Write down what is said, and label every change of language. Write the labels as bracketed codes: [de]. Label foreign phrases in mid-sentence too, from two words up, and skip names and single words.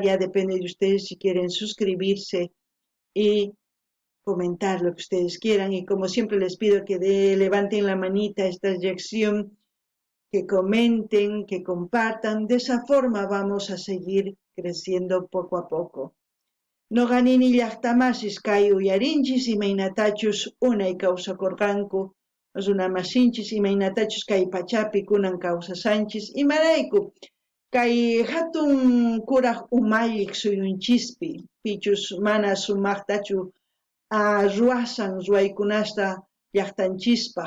[es] Ya depende de ustedes si quieren suscribirse y comentar lo que ustedes quieran. Y como siempre les pido que levanten la manita a esta reacción, que comenten, que compartan. De esa forma vamos a seguir creciendo poco a poco. [qu] No ganini llaqtamasis kay uyarinchis imaynatachus unay kawsakurqanku, runamasinchis imaynatachus kay pachapi kunan kawsasanchis, imarayku kay hatun kuraq umalliq suyunchispi pichus mana sumaqtachu ruwasan ruwaykunasta llaqtanchispaq.